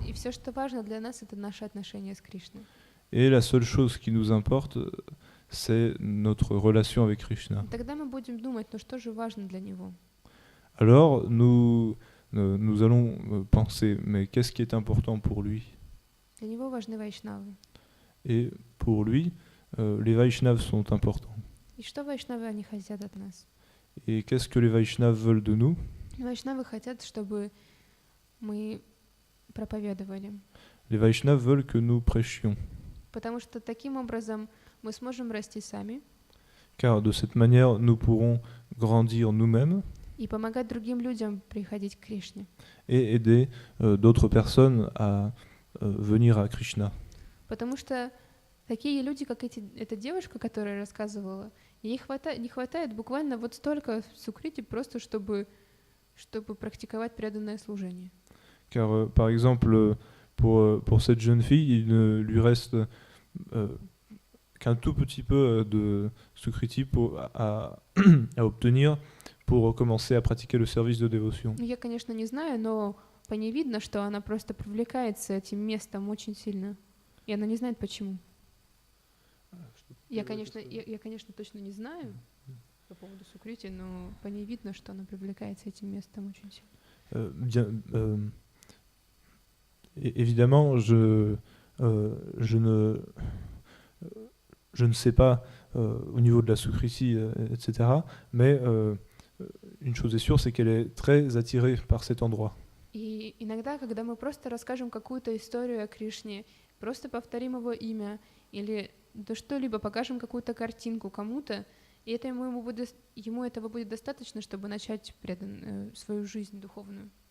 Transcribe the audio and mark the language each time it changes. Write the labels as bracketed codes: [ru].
[ru] И все, что важно для нас, это наши отношения с Кришной. [fr] Et la seule chose qui nous importe, c'est notre relation avec Krishna. [ru] Тогда мы будем думать, ну что же важно для него? [fr] Alors nous allons penser, mais qu'est-ce qui est important pour lui? [ru] Для него важны вайшнавы. [fr] Et pour lui, les Vaishnavas sont importants. [ru] И что вайшнавы, они хотят от нас? [fr] Et qu'est-ce que les Vaishnavas veulent de nous? [ru] Вайшнавы хотят, чтобы мы проповедовали. [fr] Les Vaishnavas veulent que nous prêchions. [ru] Потому что таким образом мы сможем расти сами [fr] Car de cette manière, nous pourrons grandir nous-mêmes [ru] и помогать другим людям приходить к Кришне. [fr] et aider d'autres personnes à venir à Krishna. [ru] Потому что такие люди, как эта девушка, которая рассказывала, ей не хватает буквально вот столько сукрити, просто чтобы практиковать преданное служение. [fr] Car par exemple, pour cette jeune fille, il ne lui reste qu'un tout petit peu de sukriti à obtenir pour commencer à pratiquer le service de dévotion. [ru] Ну, я, конечно, не знаю, но по ней видно, что она просто привлекается этим местом очень сильно. И она не знает, почему. Я, конечно, точно не знаю по поводу сукрити, но по ней видно, что она привлекается этим местом очень сильно. [fr] Évidemment, je ne sais pas au niveau de la sukriti, etc. Mais une chose est sûre, c'est qu'elle est très attirée par cet endroit. [ru] И иногда, когда мы просто расскажем какую-то историю о Кришне, просто повторим его имя или да что-либо, покажем какую-то картинку кому-то, и это ему этого будет достаточно, чтобы начать свою жизнь духовную.